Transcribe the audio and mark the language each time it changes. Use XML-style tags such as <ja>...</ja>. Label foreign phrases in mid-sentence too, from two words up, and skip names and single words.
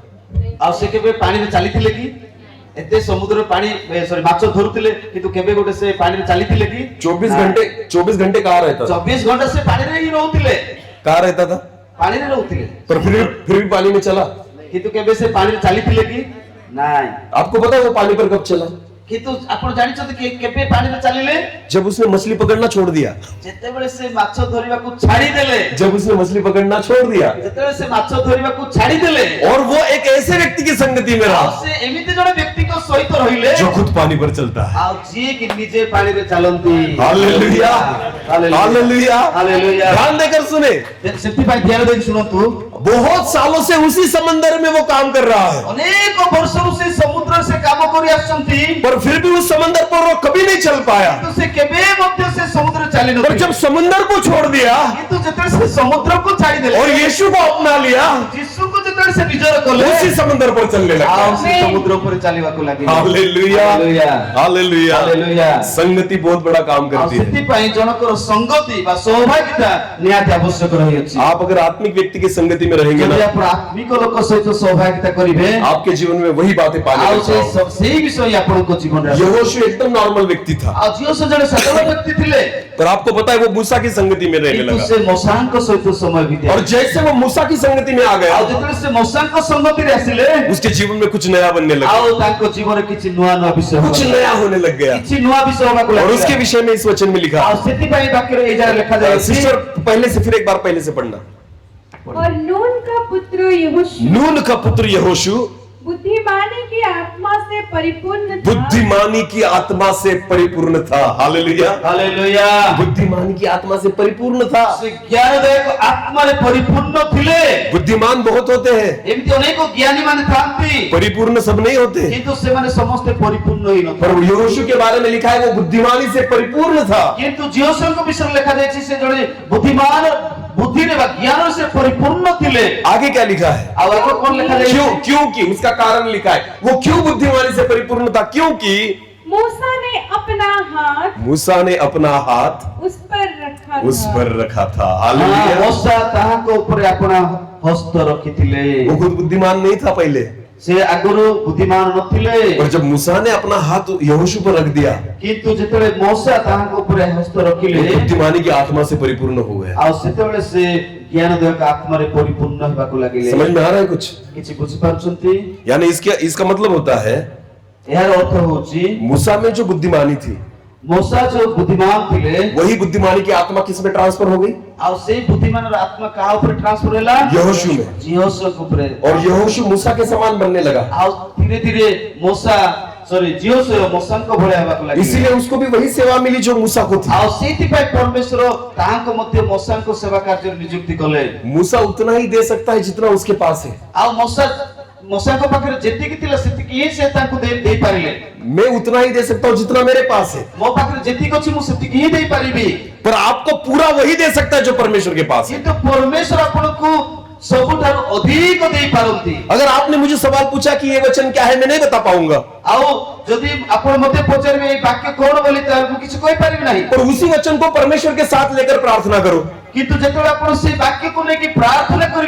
<or>ଆ ସେ କେବେ ପାଣି ମେଁ ଚାଲିଥିଲେ କି? ଏତେ ସମୁଦ୍ର ପାଣି ସରି ମାଛ ଧରୁଥିଲେ କିନ୍ତୁ କେବେ ଗୋଟେ ସେ ପାଣି ମେଁ ଚାଲିଥିଲେ କି?</or> <hi>24 घंटे कहाँ रहता था?</hi> <or>24 ଘଣ୍ଟା ସେ ପାଣି ରେ ହି ରହୁଥିଲେ।</or> <hi>कहाँ रहता था?</hi> <or>ପାଣି ରେ ରହୁଥିଲେ।</or> <hi>पर फिर भी पानी में चला।</hi> <or>କିନ୍ତୁ କେବେ ସେ ପାଣି ମେଁ ଚାଲିଥିଲେ କି?</or> <hi>नहीं। आपको पता है वो पानी पर कब चला?</hi> <or>କିନ୍ତୁ ଆପଣ ଜାଣିଛନ୍ତି କି କେବେ ପାଣିରେ ଚାଲିଲେ</or> <hi>जब उसने मछली पकड़ना छोड़ दिया,</hi> <or>ଯେତେବେଳେ ସେ ମାଛ ଧରିବାକୁ ଛାଡ଼ି ଦେଲେ</or> <hi>जब उसने मछली पकड़ना छोड़ दिया,</hi> <or>ଯେତେବେଳେ ସେ ମାଛ ଧରିବାକୁ ଛାଡ଼ି ଦେଲେ</or> <hi>और वो एक ऐसे व्यक्ति की संगति में</hi> <or>ଆଉ</or> <hi>रहा</hi> <or>ସେ ଏମିତି ଜଣେ ବ୍ୟକ୍ତିଙ୍କ ସହିତ ରହିଲେ</or> <hi>जो खुद पानी पर चलता है।</hi> <or>ଆଉ ଯିଏ କି ନିଜେ ପାଣିରେ ଚାଲନ୍ତି</or> <hi>हालेलुया, हालेलुया। हालेलुया। ध्यान देकर सुने,</hi> <or>ସେଥିପାଇଁ ଧ୍ୟାନ ଦେଇ ଶୁଣନ୍ତୁ</or> <hi>बहुत सालों से उसी समंदर में वो काम कर रहा है,</hi> <or>ଅନେକ ବର୍ଷରୁ ସେ ସମୁଦ୍ରରେ ସେ କାମ କରି ଆସୁଛନ୍ତି</or> <hi>पर फिर भी उस समंदर पर वो कभी नहीं चल पाया।</hi> <or>କିନ୍ତୁ ସେ କେବେ ମଧ୍ୟ ସେ ସମୁଦ୍ରରେ ଚାଲି</or> <hi>पर</hi> <or>ନଥିଲେ</or> <hi>जब समंदर को छोड़ दिया</hi> <or>କିନ୍ତୁ ଯେତେବେଳେ ସେ ସମୁଦ୍ରକୁ ଛାଡ଼ି ଦେଲେ</or> <hi>और यीशु को अपना लिया,</hi> <or>ଯୀଶୁକୁ ଯେତେବେଳେ ସେ ନିଜର କଲେ</or> <hi>उसी समंदर पर चलने</hi> <or>ଆଉ</or> <hi>लगा।</hi> <or>ସେ ସମୁଦ୍ର ଉପରେ ଚାଲିବାକୁ ଲାଗିଲେ</or> <hi>हालेलुया, हालेलुया। हालेलुया। हालेलुया। संगति बहुत बड़ा काम</hi> <or>ଆଉ</or> <hi>करती है।</hi> <or>ସେଥିପାଇଁ ଜଣଙ୍କର ସଂଗତି ବା ସୌଭାଗ୍ୟତା ନିହାତି ଆବଶ୍ୟକ ରହିଅଛି</or> <hi>आप अगर आत्मिक व्यक्ति की संगति में रहेंगे</hi> <or>ଯଦି</or> <hi>ना,</hi> <or>ଆପଣ ଆତ୍ମିକ ଲୋକ ସହିତ ସୌଭାଗ୍ୟତା କରିବେ</or> <hi>आपके जीवन में वही बातें पाने</hi> <or>ଆଉ</or> <hi>लग जाओगे।</hi> <or>ସେଇ ବିଷୟ ହିଁ ଆପଣଙ୍କ ଜୀବନରେ ଆସିବ।</or> <hi>यहोशू एकदम नॉर्मल व्यक्ति था,</hi> <or>ଆଉ ଝିଅ ସେ ଜଣେ ସାଧାରଣ ବ୍ୟକ୍ତି ଥିଲେ</or> <hi>पर आपको पता है वो मूसा की संगति में रहने</hi> <or>କିନ୍ତୁ</or> <hi>लगा,</hi> <or>ସେ ମଶାଙ୍କ ସହିତ ସମୟ ବିତାଇଲେ</or> <hi>और जैसे वो मूसा की संगति में आ</hi> <or>ଆଉ</or> <hi>गया,</hi> <or>ଯେତେବେଳେ ସେ ମଶାଙ୍କ ସଂଗତିରେ ଆସିଲେ</or> <hi>उसके जीवन में कुछ नया बनने लगा,</hi> <or>ଆଉ ତାଙ୍କ ଜୀବନରେ କିଛି ନୂଆ ନୂଆ ବିଷୟ</or> <hi>कुछ</hi> <or>ହବାକୁ</or> <hi>नया होने लग गया।</hi> <or>କିଛି ନୂଆ ବିଷୟ ହବାକୁ</or> <hi>और उसके</hi> <or>ଲାଗିଲା</or> <hi>विषय में इस वचन में लिखा,</hi> <or>ଆଉ ସେଥିପାଇଁ ବାକ୍ୟରେ ଏଇ ଜାଗାରେ ଲେଖାଯାଇଛି</or> <hi>सिस्टर पहले से फिर एक बार पहले से पढ़ना। और नून का पुत्र यहोशू नून का पुत्र यहोशू बुद्धिमानी की आत्मा से परिपूर्ण था बुद्धिमानी की आत्मा से परिपूर्ण था। हालेलुया,</hi> <or>ହାଲେଲୁୟା</or> <hi>बुद्धिमानी की आत्मा से परिपूर्ण था।</hi> <or>ସେ ଜ୍ଞାନଦାୟକ ଆତ୍ମାରେ ପରିପୂର୍ଣ୍ଣ ଥିଲେ</or> <hi>बुद्धिमान बहुत होते हैं,</hi> <or>ଏମିତି ଅନେକ ଜ୍ଞାନୀ ମାନେ ଥାନ୍ତି</or> <hi>परिपूर्ण सब नहीं होते,</hi> <or>କିନ୍ତୁ ସେମାନେ ସମସ୍ତେ ପରିପୂର୍ଣ୍ଣ ହେଇନଥାନ୍ତି</or> <hi>पर यहोशू के बारे में लिखा है वो बुद्धिमानी से परिपूर्ण था।</hi> <or>କିନ୍ତୁ ଝିଅଙ୍କ ବିଷୟରେ ଲେଖାଯାଇଛି ସେ ଜଣେ ବୁଦ୍ଧିମାନ ବୁଦ୍ଧିରେ ବା ଜ୍ଞାନରେ ସେ ପରିପୂର୍ଣ୍ଣ ଥିଲେ</or> <hi>आगे क्या लिखा है?</hi> <or>ଆଉ ଆଗ କଣ ଲେଖାଯାଇଛି</or> <hi>क्योंकि उसका कारण लिखा है, वो क्यों बुद्धिमानी से परिपूर्ण था? क्योंकि मूसा ने अपना हाथ मूसा ने अपना हाथ उस पर रखा उस था पर रखा था। हालेलुया।</hi> <or>ମଶା ତାହାଙ୍କ ଉପରେ ଆପଣା ହସ୍ତ ରଖିଥିଲେ</or> <hi>वो खुद बुद्धिमान नहीं था पहले,</hi> <or>ସେ ଆଗରୁ ବୁଦ୍ଧିମାନ ନଥିଲେ</or> <hi>और जब मूसा ने अपना हाथ यहोशू पर रख दिया,</hi> <or>କିନ୍ତୁ ଯେତେବେଳେ ମଶା ତାହାଙ୍କ ଉପରେ ହସ୍ତ ରଖିଲେ</or> <hi>वो बुद्धिमानी की आत्मा से परिपूर्ण हो गया।</hi> <or>ଆଉ ସେତେବେଳେ ସେ ଜ୍ଞାନଦାୟକ ଆତ୍ମାରେ ପରିପୂର୍ଣ୍ଣ ହେବାକୁ ଲାଗିଲେ</or> <hi>समझ में आ रहा है कुछ?</hi> <or>କିଛି ବୁଝିପାରୁଛନ୍ତି</or> <hi>यानी इसका मतलब होता है</hi> <or>ଏହାର ଅର୍ଥ ହଉଛି</or> <hi>मूसा में जो बुद्धिमानी थी,</hi> <or>ମଶା ଯୋଉ ବୁଦ୍ଧିମାନ ଥିଲେ</or> <hi>वही बुद्धिमानी की आत्मा किस में ट्रांसफर हो गई?</hi> <or>ଆଉ ସେଇ ବୁଦ୍ଧିମାନର ଆତ୍ମା କାହା ଉପରେ ଟ୍ରାନ୍ସଫର ହେଲା</or> <hi>यहोशू में।</hi> <or>ଝିଅଙ୍କ ଉପରେ</or> <hi>और यहोशू मूसा के समान बनने लगा,</hi> <or>ଆଉ ଧୀରେ ଧୀରେ ଝିଅ ମଶାଙ୍କ ଭଳିଆ ହେବାକୁ ଲାଗିଲେ</or> <hi>इसीलिए उसको भी वही सेवा मिली जो मूसा को थी।</hi> <or>ଆଉ ସେଇଥିପାଇଁ ପରମେଶ୍ୱର ତାହାଙ୍କ ମଧ୍ୟ ମଶାଙ୍କ ସେବା କାର୍ଯ୍ୟରେ ନିଯୁକ୍ତି କଲେ</or> <hi>मूसा उतना ही दे सकता है जितना उसके पास है,</hi> <or>ଆଉ ମଶାଙ୍କ ପାଖରେ ଯେତିକି ଥିଲା ସେତିକି ହିଁ ସେ ତାଙ୍କୁ ଦେଇପାରିଲେ</or> <hi>मैं उतना ही दे सकता हूँ जितना मेरे पास है,</hi> <or>ମୋ ପାଖରେ ଯେତିକି ଅଛି ମୁଁ ସେତିକି ହିଁ ଦେଇପାରିବି</or> <hi>पर आपको पूरा वही दे सकता है जो परमेश्वर के पास है।</hi> <or>କିନ୍ତୁ ପରମେଶ୍ୱର ଆପଣଙ୍କୁ ସବୁଠାରୁ ଅଧିକ ଦେଇପାରନ୍ତି</or> <hi>अगर आपने मुझे सवाल पूछा कि ये वचन क्या है, मैं नहीं बता पाऊंगा,</hi> <or>ଆଉ ଯଦି ଆପଣ ମୋତେ ପଚାରିବେ ଏଇ ବାକ୍ୟ କଣ ବୋଲି ତାହେଲେ ମୁଁ କିଛି କହିପାରିବି ନାହିଁ</or> <hi>पर उसी वचन को परमेश्वर के साथ लेकर प्रार्थना करो,</hi> <or>କିନ୍ତୁ ଯେତେବେଳେ ଆପଣ ସେଇ ବାକ୍ୟକୁ ନେଇକି ପ୍ରାର୍ଥନା କରିବେ</or>